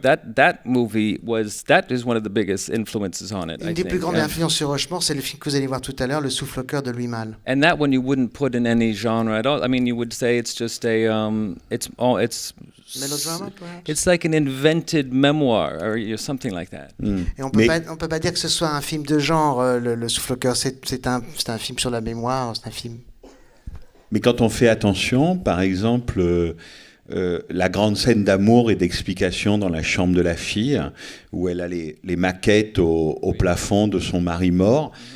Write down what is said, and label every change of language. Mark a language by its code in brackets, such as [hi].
[en] That movie is one of the biggest influences on it. [fr] Une des plus grandes influences sur Rushmore, c'est le film que vous allez voir tout à l'heure, Le Souffle au Cœur de Louis Malle. [en] And that one you wouldn't put in any genre at all. I mean, you would say it's just a it's Melodrama, perhaps? It's like an invented memoir or something like that. [fr] Et on peut pas dire que ce soit un film de genre. Le Souffle au Cœur, c'est un film sur la mémoire. C'est un film. Mais quand on fait attention, par exemple. La grande scène d'amour et d'explication dans la chambre de la fille, où elle a les maquettes au plafond de son mari mort.